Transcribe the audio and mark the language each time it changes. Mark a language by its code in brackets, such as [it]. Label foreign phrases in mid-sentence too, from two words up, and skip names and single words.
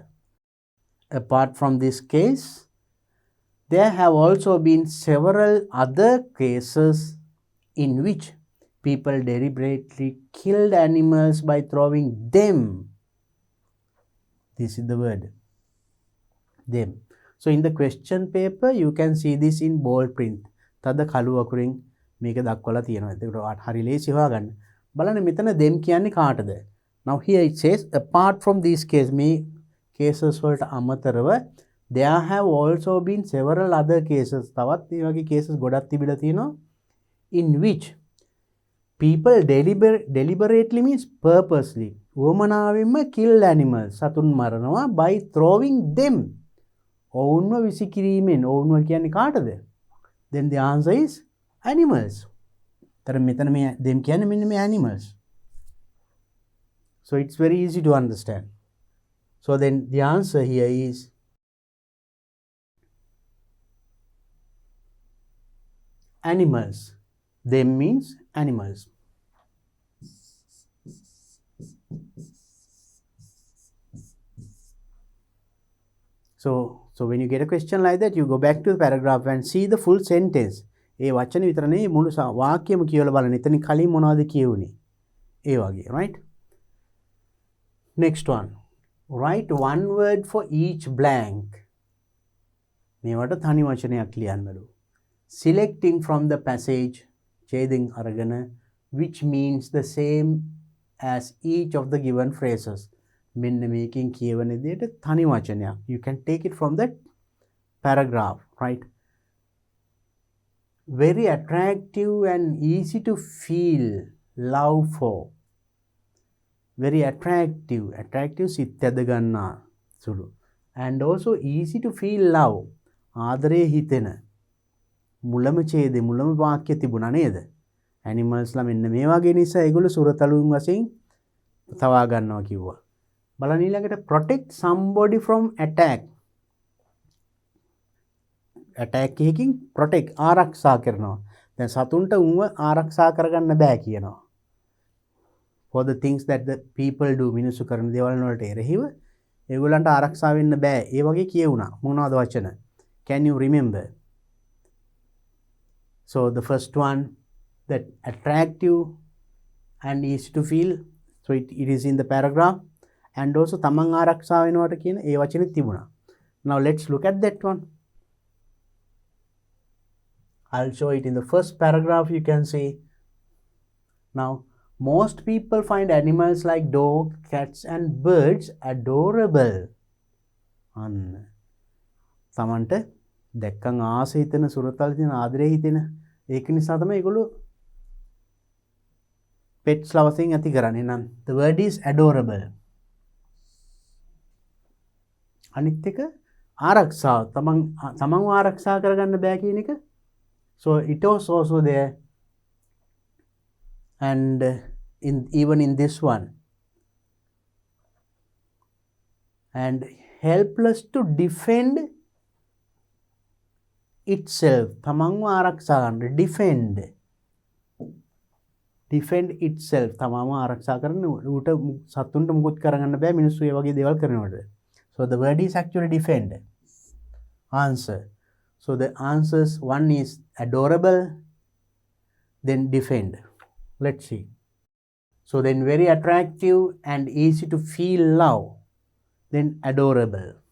[en] Apart from this case, there have also been several other cases in which people deliberately killed animals by throwing them. This is the word. Them. So in the question paper, you can see this in bold print. [si] තද කළු අකුරින් මේක දක්වලා තියෙනවා. ඒකට හරි ලේසි හොයාගන්න. බලන්න මෙතන them කියන්නේ කාටද? [en] Now here it says apart from these cases, [si] මේ cases වලට අමතරව [en] there have also been several other cases. [si] තවත් මේ වගේ cases ගොඩක් තිබිලා තියෙනවා. [en] In which people deliberately means purposely. උවමනාවෙන්ම kill animals. [si] සතුන් මරනවා [en] by throwing them. [si] ඔවුන්ව විසිකිරීමෙන්. ඔවුන්ව කියන්නේ කාටද? [en] Then the answer is animals. [si] තර මෙතන මේ them කියන්නේ මෙන්න මේ animals. [en] So it's very easy to understand. So then the answer here is animals. Them means animals. So when you get a question like that, you go back to the paragraph and see the full sentence. [si] ඒ වචන විතර නෙවෙයි මුළු වාක්‍යයම කියවලා බලන්න. එතනින් කලින් මොනවද කියුනේ? ඒ වගේ, [en] right? Next one. Write one word for each blank. [si] මේවට තනි වචනයක් ලියන්නලු. [en] Selecting from the passage, [si] ඡේදෙන් අරගෙන, [en] which means the same as each of the given phrases. [si] මෙන්න මේකෙන් කියවන දෙයට තනි වචනයක්. [en] You can take it from that paragraph, right? Very attractive and easy to feel love for. Very attractive. Attractive [si] සිත් ඇද ගන්නා සුළු. [en] And also easy to feel love. [si] ආදරේ හිතෙන. මුලම ඡේදේ මුලම වාක්‍ය තිබුණා නේද? animals ලා මෙන්න මේ වගේ නිසා ඒගොල්ලෝ සුරතලුන් වශයෙන් තවා ගන්නවා කිව්වා. බලන්න ඊළඟට [en] protect somebody from attack. [si] attack එකකින් protect ආරක්ෂා කරනවා. දැන් සතුන්ට උන්ව ආරක්ෂා කරගන්න බෑ කියනවා. [en] For the things that the people do, [si] මිනිස්සු කරන දේවල් වලට එරෙහිව ඒගොල්ලන්ට ආරක්ෂා වෙන්න බෑ. ඒ වගේ කියුණා. මොනවද වචන? [en] Can you remember? So the first one, that attractive and easy to feel. So it is in the paragraph. And also [si] තමන් ආරක්ෂා වෙනවට කියන ඒ වචනේ තිබුණා. [en] Now let's look at that one. I'll show it in the first paragraph. You can see. Now, most people find animals like dogs, cats and birds adorable. [si] තමන්ට දැක්කන් ආස හිතෙන සුරතල් තියෙන ආදරේ හිතෙන ඒක නිසා තමයි ඒගොල්ලෝ pets ලා වශයෙන් ඇති කරන්නේ. [en] නම් the word is adorable. [si] අනිත් එක ආරක්ෂාව තමන්ව ආරක්ෂා කරගන්න බෑ කියන එක. [en] So it was also there, and even in this one, and helpless to defend itself. [si] තමන්ව ආරක්ෂා ගන්න, [en] defend itself. [si] තමන්ව ආරක්ෂා කරන්න ඌට සතුන්ට මුකුත් කරගන්න බෑ මිනිස්සු ඒ වගේ දේවල් කරනකොට. [en] So the word is actually defend. Answer. So the answers, one is adorable, then defend. Let's see. So then very attractive and easy to feel love, then adorable.